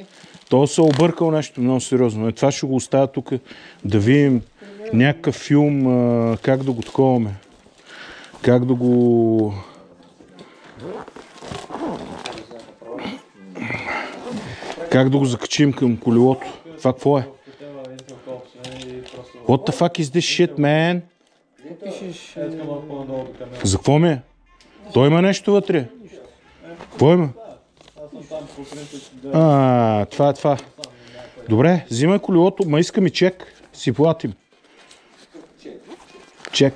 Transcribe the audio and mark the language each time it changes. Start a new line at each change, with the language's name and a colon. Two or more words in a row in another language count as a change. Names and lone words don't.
Bulgarian: То се объркал нещо много сериозно. Това ще го оставя тук да видим някакъв филм, как да го таковаме. Как да го... Как да го закачим към колелото. Това какво е?
English: What the fuck is this shit, man?
Bulgarian: Пишеш... За какво ми е? Той има нещо вътре. Какво има? Това е това. Добре, взимай колелото, ма искам и чек. Си платим. Чек.